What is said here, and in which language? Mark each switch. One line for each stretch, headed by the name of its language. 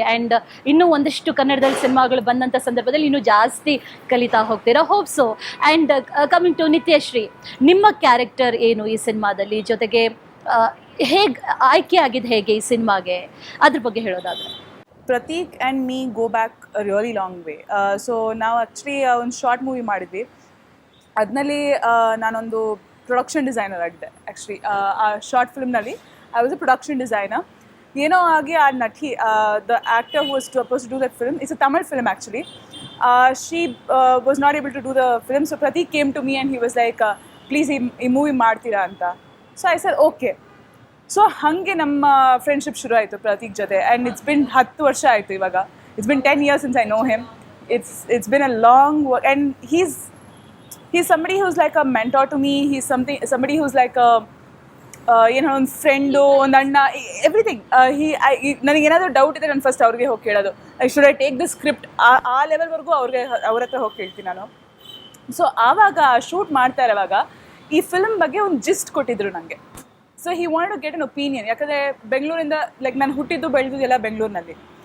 Kannada: And ಇನ್ನೂ ಒಂದಷ್ಟು ಕನ್ನಡದಲ್ಲಿ ಸಿನಿಮಾಗಳು ಬಂದಂಥ ಸಂದರ್ಭದಲ್ಲಿ ಇನ್ನೂ ಜಾಸ್ತಿ ಕಲಿತಾ ಹೋಗ್ತೀರಾ, hope so. And coming to Nityashree, ನಿಮ್ಮ ಕ್ಯಾರೆಕ್ಟರ್ ಏನು ಈ ಸಿನಿಮಾದಲ್ಲಿ, ಜೊತೆಗೆ ಹೇಗೆ ಆಯ್ಕೆ ಆಗಿದ್ದು ಹೇಗೆ ಈ ಸಿನಿಮಾಗೆ, ಅದ್ರ ಬಗ್ಗೆ ಹೇಳೋದಾದ್ರೆ?
English: Pratik and me go back a really long way.
Kannada: So ನಾವು ಆ್ಯಕ್ಚುಲಿ ಒಂದು ಶಾರ್ಟ್ ಮೂವಿ ಮಾಡಿದ್ವಿ. ಅದರಲ್ಲಿ ನಾನೊಂದು ಪ್ರೊಡಕ್ಷನ್ ಡಿಸೈನರ್ ಆಗಿದ್ದೆ. ಆ್ಯಕ್ಚುಲಿ ಆ short ಫಿಲ್ಮ್ನಲ್ಲಿ
English: I was a production designer.
Kannada: ಏನೋ ಆಗಿ ಆ ನಟಿ,
English: The actor who was suppose to do that film, it's a Tamil film actually. She was not able to do the film. So Prateek came to me and he was like, please
Kannada: ಈ movie ಮಾಡ್ತೀರಾ ಅಂತ.
English: So I said okay.
Kannada: So ಹಾಗೆ ನಮ್ಮ friendship ಶುರು ಆಯಿತು ಪ್ರತೀಕ್ ಜೊತೆ.
English: and it's been
Kannada: 10 ವರ್ಷ ಆಯಿತು ಇವಾಗ.
English: It's been 10 years since I know him. It's been a long work. And he's somebody who's like a mentor to me. He's somebody who's like a
Kannada: ಒಂದು friend, ಒಂದು ಅಣ್ಣ,
English: Everything.
Kannada: ನನಗೇನಾದರೂ doubt ಇದೆ, ನಾನು first ಅವ್ರಿಗೆ ಹೋಗಿ ಕೇಳೋದು,
English: should I take the script,
Kannada: ಆ ಲೆವೆಲ್ವರೆಗೂ ಅವ್ರ ಹತ್ರ ಹೋಗಿ ಕೇಳ್ತೀನಿ ನಾನು. ಸೊ ಆವಾಗ ಶೂಟ್ ಮಾಡ್ತಾ ಇರೋವಾಗ ಈ ಫಿಲ್ಮ್ ಬಗ್ಗೆ ಒಂದು ಜಿಸ್ಟ್ ಕೊಟ್ಟಿದ್ರು ನನಗೆ.
English: So he want to get an opinion.
Kannada: ಯಾಕಂದರೆ ಬೆಂಗಳೂರಿಂದ, ಲೈಕ್ ನಾನು ಹುಟ್ಟಿದ್ದು ಬೆಳೆದಿದ್ದೆಲ್ಲ ಬೆಂಗಳೂರಿನಲ್ಲಿ.